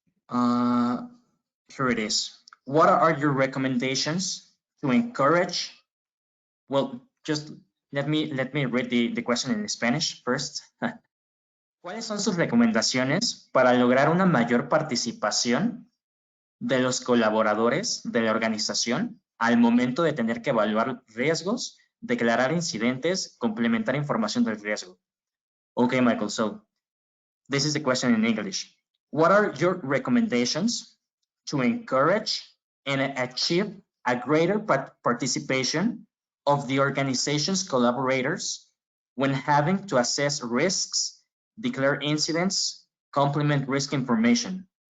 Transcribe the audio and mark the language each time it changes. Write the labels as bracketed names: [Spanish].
[English] Here it is. What are your recommendations to encourage? Well, just let me read the question in Spanish first. [Spanish] ¿Cuáles son sus recomendaciones para lograr una mayor participación de los colaboradores de la organización al momento de tener que evaluar riesgos, declarar incidentes, complementar información del riesgo? [English] Okay, Michael, so this is the question in English. What are your recommendations to encourage and achieve a greater participation of the organization's collaborators when having to assess risks, declare incidents, complement risk information?